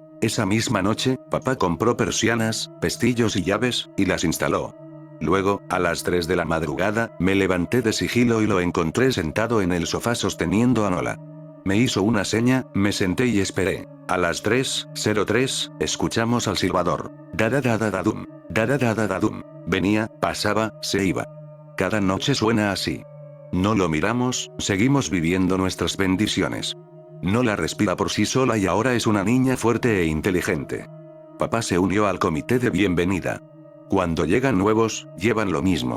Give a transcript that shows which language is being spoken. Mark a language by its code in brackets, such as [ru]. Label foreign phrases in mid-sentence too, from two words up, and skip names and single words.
[es] Esa misma noche, papá compró persianas, pestillos y llaves, y las instaló. Luego, a las 3 de la madrugada, me levanté de sigilo y lo encontré sentado en el sofá sosteniendo a Nola. Me hizo una seña, me senté y esperé. A las 3:03, escuchamos al silbador. Da-da-da-da-da-dum. Da-da-da-da-da-dum. Venía, pasaba, se iba. Cada noche suena así. No lo miramos, seguimos viviendo nuestras bendiciones. No la respira por sí sola y ahora es una niña fuerte e inteligente. Papá se unió al comité de bienvenida. Cuando llegan nuevos, llevan lo mismo.